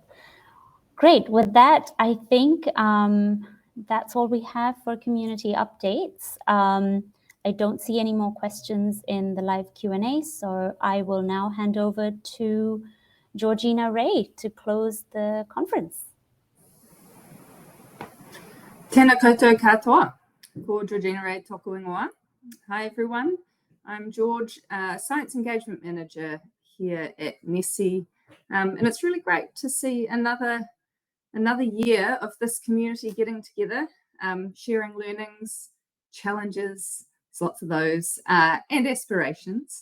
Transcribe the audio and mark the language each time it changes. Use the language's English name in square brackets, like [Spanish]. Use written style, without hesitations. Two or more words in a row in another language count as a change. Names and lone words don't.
[English] Great. With that, I think that's all we have for community updates. I don't see any more questions in the live Q&A, so I will now hand over to Georgina Rae to close the conference. [Māori] Tēnā koutou katoa, ko Georgina Rae tōku ingoa. [English] Hi everyone, I'm George, Science Engagement Manager here at NeSI, and it's really great to see another year of this community getting together, sharing learnings, challenges, there's lots of those, and aspirations.